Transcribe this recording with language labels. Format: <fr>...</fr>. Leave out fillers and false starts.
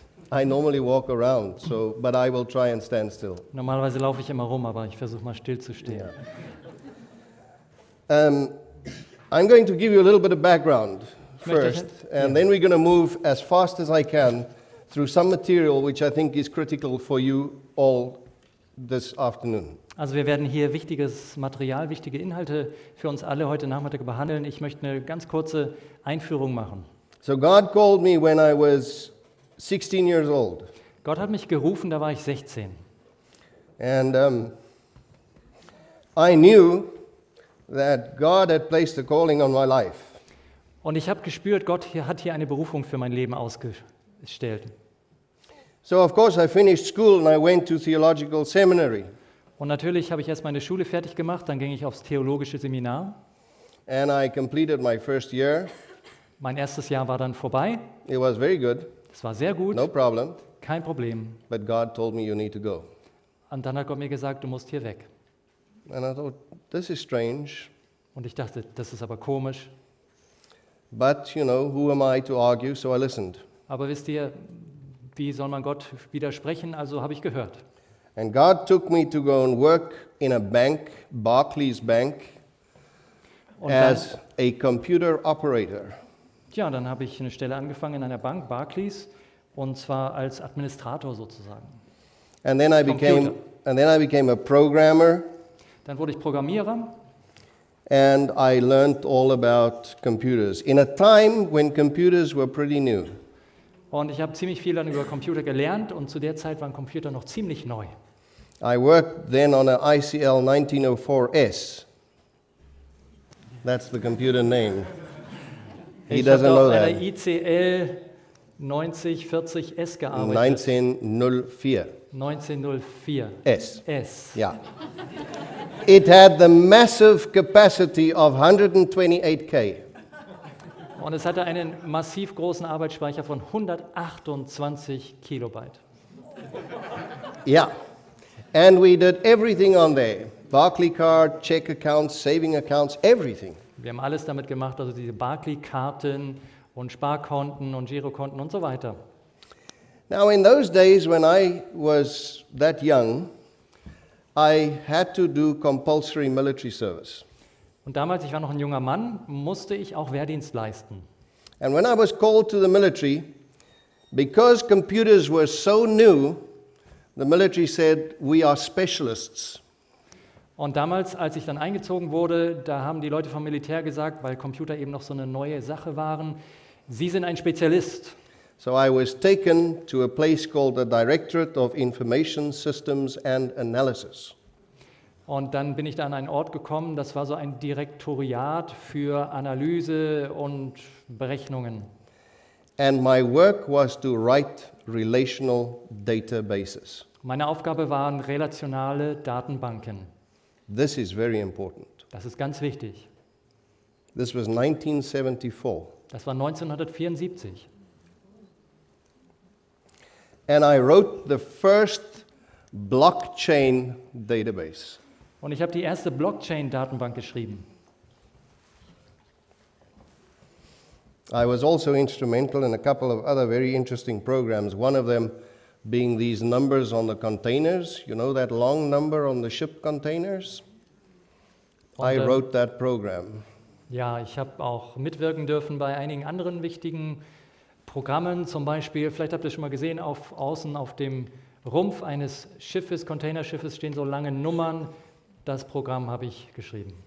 <en>I normally walk around, so, but I will try and stand still.</en> <de>Normalerweise laufe ich immer rum, aber ich versuche mal still zu stehen.</de> <en>Yeah. I'm going to give you a little bit of background first, and then we're going to move as fast as I can through some material which I think is critical for you all this afternoon.</en> <de>Also wir werden hier wichtiges Material, wichtige Inhalte für uns alle heute Nachmittag behandeln. Ich möchte eine ganz kurze Einführung machen.</de> <en>So God called me when I was 16 years old.</en> <de>Gott hat mich gerufen, da war ich 16.</de> <en>And I knew that God had placed a calling on my life.</en> <de>Und ich habe gespürt, Gott hat hier eine Berufung für mein Leben ausgestellt.</de> <en>So of course I finished school and I went to theological seminary.</en> <de>Und natürlich habe ich erst meine Schule fertig gemacht, dann ging ich aufs theologische Seminar.</de> <en>And I completed my first year.</en> <de>Mein erstes Jahr war dann vorbei.</de> <en>It was very good.</en> <de>Es war sehr gut,</de> <en>No problem.</en> <de>kein Problem.</de> <en>But God told me you need to go.</en> <de>Und dann hat Gott mir gesagt, du musst hier weg.</de> <en>And I thought, this is strange.</en> <de>Und ich dachte, das ist aber komisch.</de> <en>But, you know, who am I to argue? So I listened.</en> <de>Aber wisst ihr, wie soll man Gott widersprechen? Also habe ich gehört.</de> <en>And God took me to go and work in a bank, Barclays Bank,</en> <de>Und dann,</de> <en>as a computer operator.</en> <de>ja, dann habe ich eine Stelle angefangen in einer Bank, Barclays, und zwar als Administrator sozusagen.</de> <en>And then I became a programmer.</en> <de>Dann wurde ich Programmierer.</de> <en>And I learned all about computers in a time when computers were pretty new.</en> <de>Und ich habe ziemlich viel dann über Computer gelernt und zu der Zeit waren Computer noch ziemlich neu.</de> <en>I worked then on an ICL 1904S. That's the computer name. He</en> <de>Ich habe</de> <en>doesn't know</en> <de>auf einer</de> <en>that.</en> <de>ICL 9040S gearbeitet. 1904 1904 S. S.</de> <en>Yeah. It had the massive capacity of 128K.</en> <de>Und es hatte einen massiv großen Arbeitsspeicher von 128 Kilobyte.</de> <en>Yeah. And we did everything on there. Barclaycard, check accounts, saving accounts, everything.</en> <de>Wir haben alles damit gemacht, also diese Barclay-Karten und Sparkonten und Girokonten und so weiter.</de> <en>Now in those days when I was that young, I had to do compulsory military service.</en> <de>Und damals, ich war noch ein junger Mann, musste ich auch Wehrdienst leisten.</de> <en>And when I was called to the military, because computers were so new, the military said, we are specialists.</en> <de>Und damals, als ich dann eingezogen wurde, da haben die Leute vom Militär gesagt, weil Computer eben noch so eine neue Sache waren, Sie sind ein Spezialist.</de> <en>So I was taken to a place called the Directorate of Information Systems and Analysis.</en> <de>Und dann bin ich da an einen Ort gekommen, das war so ein Direktoriat für Analyse und Berechnungen.</de> <en>And my work was to write relational databases.</en> <de>Meine Aufgabe waren relationale Datenbanken.</de> <en>This is very important.</en> <de>Das ist ganz wichtig.</de> <en>This was 1974.</en> <de>Das war 1974.</de> <en>And I wrote the first blockchain database.</en> <de>Und ich habe die erste Blockchain-Datenbank geschrieben.</de> <en>I was also instrumental in a couple of other very interesting programs, one of them being these numbers on the containers. You know that long number on the ship containers? I wrote that program.</en> <de>Ja, ich habe auch mitwirken dürfen bei einigen anderen wichtigen Programmen, zum Beispiel, vielleicht habt ihr schon mal gesehen, außen auf dem Rumpf eines Schiffes, Containerschiffes, stehen so lange Nummern. Das Programm habe ich geschrieben.</de>